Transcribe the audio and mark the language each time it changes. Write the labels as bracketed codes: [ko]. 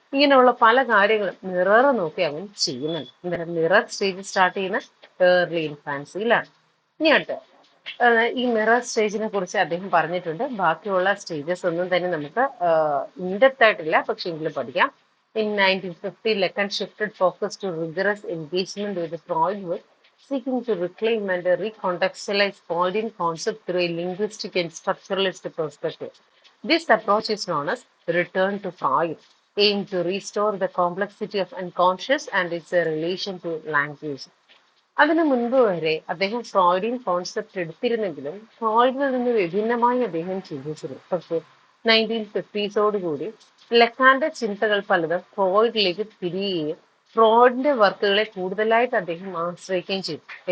[ml] ഇങ്ങനെയുള്ള പല കാര്യങ്ങളും മിറർ നോക്കി അവൻ ചെയ്യുന്നുണ്ട്. അന്നേരം മിറർ സ്റ്റേജ് സ്റ്റാർട്ട് ചെയ്യുന്ന ഏർലി ഇൻഫാൻസിയിലാണ്. ഇനി അടുത്ത ഈ മിറർ സ്റ്റേജിനെ കുറിച്ച് അദ്ദേഹം പറഞ്ഞിട്ടുണ്ട്. ബാക്കിയുള്ള സ്റ്റേജസ് ഒന്നും തന്നെ നമുക്ക് ഇൻഡെപ്ത് ആയിട്ടില്ല, പക്ഷെ എങ്കിലും പഠിക്കാം. [en] In 1950, Lacan shifted focus to rigorous engagement with Freud, with seeking to reclaim and recontextualize Freudian concept through a linguistic and structuralist perspective. This approach is known as return to Freud, aimed to restore the complexity of unconscious and its relation to language. [ml] അതിനു മുൻപ് വരെ അദ്ദേഹം Freudian concept എടുത്തിരുന്നെങ്കിലും ഫ്രോയിഡിൽ നിന്ന് വിഭിന്നമായി അദ്ദേഹം ചിന്തിച്ചിരുന്നു. പക്ഷേ 1950s കൂടി ലെക്കാന്റെ ചിന്തകൾ പലതും ഫ്രോയിഡിലേക്ക് തിരിയുകയും ഫ്രോയിഡിന്റെ വർക്കുകളെ കൂടുതലായിട്ട് അദ്ദേഹം ആശ്രയിക്കുകയും ചെയ്തു.